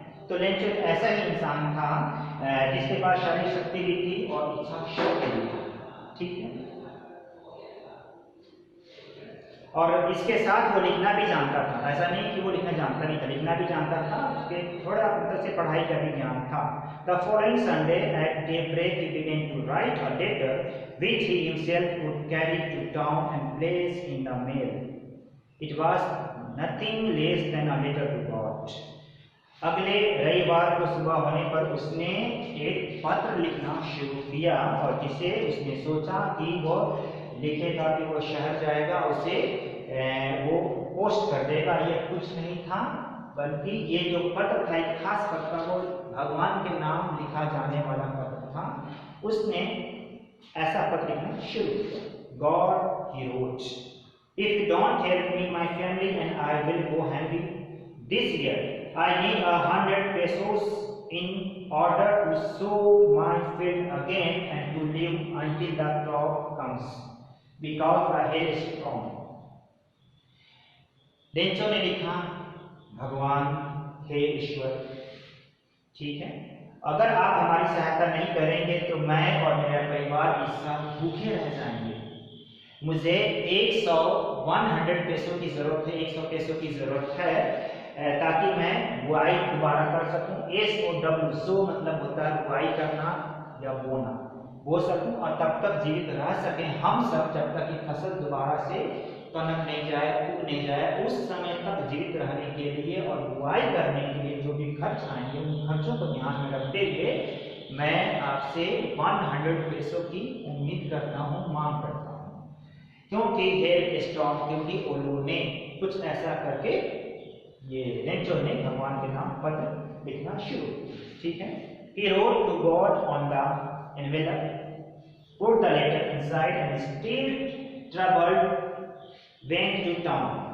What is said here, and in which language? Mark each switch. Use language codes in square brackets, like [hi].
[hi] तो लेंचो ऐसा ही इंसान था जिसके पास शारीरिक शक्ति भी थी और इच्छा शक्ति भी थी, ठीक है। और इसके साथ वो लिखना भी जानता था, ऐसा नहीं कि वो लिखना जानता नहीं था, लिखना भी जानता था, उसके थोड़ा मतलब से पढ़ाई का भी ज्ञान था। [en] The following Sunday at daybreak he began to write a letter which he himself would carry to town and place in the mail. It was nothing less than a letter to God. [hi] अगले रविवार को सुबह होने पर उसने एक पत्र लिखना शुरू किया और जिसे उसने सोचा कि वो लिखेगा, कि वो शहर जाएगा, उसे वो पोस्ट कर देगा। ये कुछ नहीं था, बल्कि ये जो पत्र था, एक खास पत्र, वो भगवान के नाम लिखा जाने वाला पत्र था। उसने ऐसा पत्र लिखना शुरू किया। [en] God he wrote, if you don't help me, my family and I will go hungry this year. I need 100 pesos in order to sow my field again and to live until the crop comes, because the hail is strong. [hi] Lencho ने लिखा, भगवान हे ईश्वर, ठीक है, अगर आप हमारी सहायता नहीं करेंगे तो मैं और मेरा परिवार इस साल भूखे रह जाएंगे। मुझे 100 पैसों की जरूरत है, 100 पैसों की जरूरत है ताकि मैं बुआई दोबारा कर सकूं। SOW, सो मतलब होता है बुआई करना या बोना, बो सकूं और तब तक जीवित रह सकें हम सब, जब तक कि फसल दोबारा से पनप नहीं जाए, उग नहीं जाए, उस समय तक जीवित रहने के लिए और बुआई करने के लिए जो भी खर्च आएंगे, उन खर्चों को ध्यान में रखते हुए मैं आपसे 100 पैसों की उम्मीद करता हूँ, मांग करता हूँ। क्योंकि [en] हेल स्ट्रॉन्ग, [hi] क्योंकि उन्होंने कुछ ऐसा करके ये लेंचो ने भगवान के नाम पत्र लिखना शुरू, ठीक है। [en] He wrote to God on the envelope, put the letter inside and still troubled went to town.